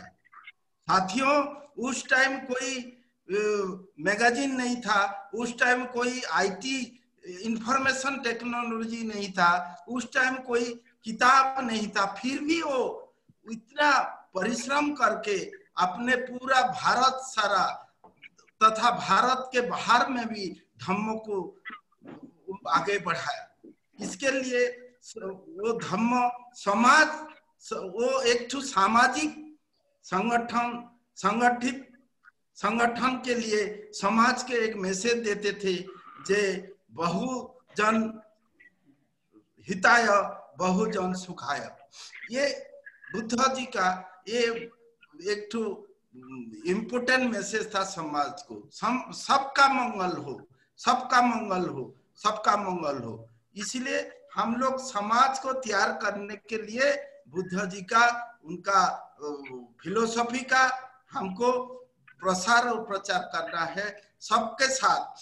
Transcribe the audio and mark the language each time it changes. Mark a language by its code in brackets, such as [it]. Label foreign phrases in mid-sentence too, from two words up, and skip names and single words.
[hi] साथियों, उस टाइम कोई मैगजीन नहीं था, उस टाइम कोई IT [en] information technology [hi] नहीं था, उस टाइम कोई किताब नहीं था, फिर भी वो इतना परिश्रम करके अपने पूरा भारत सारा तथा भारत के बाहर में भी धम्म को आगे बढ़ाया। इसके लिए वो धम्म समाज, वो एक तो सामाजिक संगठन के लिए समाज के एक मैसेज देते थे, जे [sa] बहुजन हिताय बहुजन सुखाय। [hi] ये बुद्ध जी का ये एक तो [en] important message [hi] था समाज को, सबका मंगल हो, सबका मंगल हो, सबका मंगल हो। इसलिए हम लोग समाज को तैयार करने के लिए बुद्ध जी का, उनका फिलोसफी का हमको प्रसार और प्रचार करना है सबके साथ।